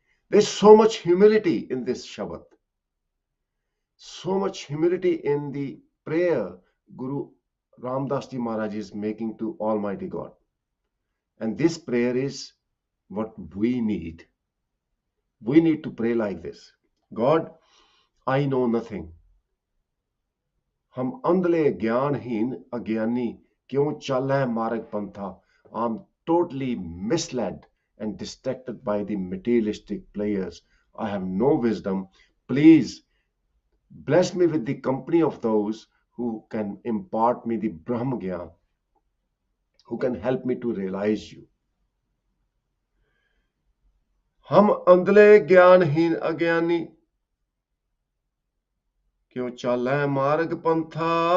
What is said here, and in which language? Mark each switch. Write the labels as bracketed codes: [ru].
[en] There's so much humility in this Shabad. So much humility in the prayer Guru Ramdas Ji Maharaj is making to Almighty God. And this prayer is what we need. We need to pray like this. God, I know nothing. [pa] हम अंधले ज्ञानहीन अज्ञानी क्यों चल है मार्ग पंथा. [en] I'm totally misled and distracted by the materialistic players. I have no wisdom. Please bless me with the company of those who can impart me the Brahma Gyan, who can help me to realize you. [pa] हम अंधले ज्ञानहीन अज्ञानी क्यों चल है मार्ग पंथा.